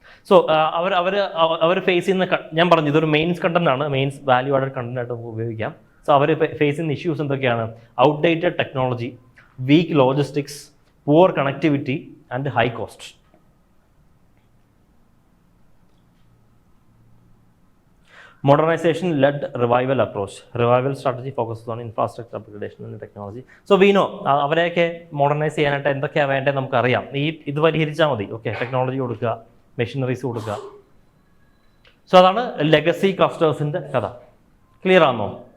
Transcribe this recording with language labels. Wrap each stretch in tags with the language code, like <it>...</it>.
<ml>So അവർ face ചെയ്യുന്ന, ഞാൻ പറഞ്ഞു ഇതൊരു മെയിൻസ് കണ്ടന്റ് ആണ്, മെയിൻസ് വാല്യൂ ആഡഡ് കണ്ടന്റ് ആയിട്ട് നമുക്ക് ഉപയോഗിക്കാം.</ml> <en>So അവർ face ചെയ്യുന്ന issues എന്തൊക്കെയാണ്? Outdated technology, weak logistics, poor connectivity and high cost. Modernization led revival approach. Revival strategy focuses on infrastructure upgradation and technology. So we know</en> <ml>അവരെയൊക്കെ modernise ചെയ്യാനായിട്ട് എന്തൊക്കെയാണ് വേണ്ടത് നമുക്കറിയാം. ഇത് പരിഹരിച്ചാൽ മതി. ഓക്കെ, ടെക്നോളജി കൊടുക്കുക, മെഷീനറീസ് കൊടുക്കുക. സോ അതാണ് ലെഗസി ക്ലസ്റ്റേഴ്സിൻ്റെ കഥ. ക്ലിയർ ആണോ?</ml>